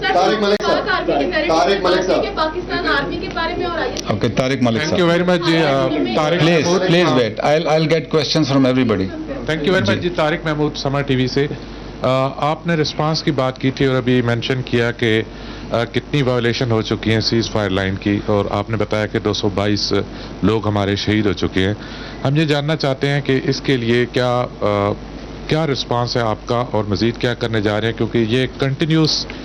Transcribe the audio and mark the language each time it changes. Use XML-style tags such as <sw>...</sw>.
<ur>طارق ملک صاحب پاکستان آرمی کے بارے میں اور آئیے. Okay, Tariq Malik</ur> <en>Thank you very much جی. Please wait. I'll get questions from everybody. Thank you very much جی.</en> <ur>Tariq Mahmood summer T V سے. آپ نے رسپانس کی بات کی تھی اور ابھی مینشن کیا کہ کتنی وائلیشن ہو چکی ہیں سیز فائر لائن کی, اور آپ نے بتایا کہ 222 لوگ ہمارے شہید ہو چکے ہیں. ہم یہ جاننا چاہتے ہیں کہ اس کے لیے کیا رسپانس ہے آپ کا اور مزید کیا کرنے جا رہے ہیں, کیونکہ یہ کنٹینیوس</ur>